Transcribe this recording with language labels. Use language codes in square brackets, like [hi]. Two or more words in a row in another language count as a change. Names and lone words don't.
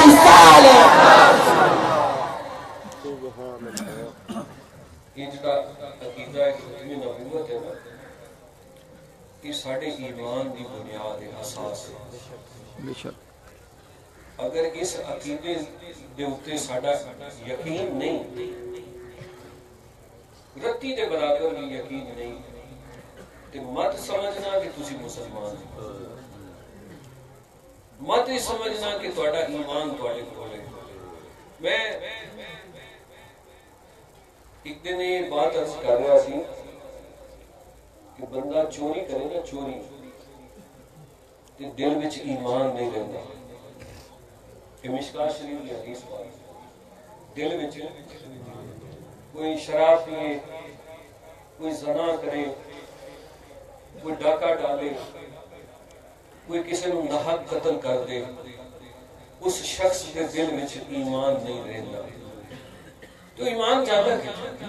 [pa] یہ جڑا عقیدہ ختم نبوت ہے نا, یہ ساڑھے ایمان دی بنیاد اساس ہے. اگر اس عقیدے دے اوتے ساڈا یقین نہیں، رتی دے برابر بھی یقین نہیں، تے مت سمجھنا کہ تسی مسلمان ہو، مت ہی سمجھنا کہ تہاڈا ایمان تہاڈے کول ہے۔ میں ایک دن یہ بات عرض کر رہا سی کہ بندہ چوری کرے نا، چوری تے دل وچ ایمان نہیں رہندا، یہ مشکات شریف کی حدیث بات، دل وچ کوئی شراب پیے، کوئی زنا کرے، کوئی ڈاکہ ڈالے، کوئی کسی نو ناحق قتل کر دے، اس شخص کے دل وچ ایمان نہیں رہندا، تو ایمان زیادہ ہے۔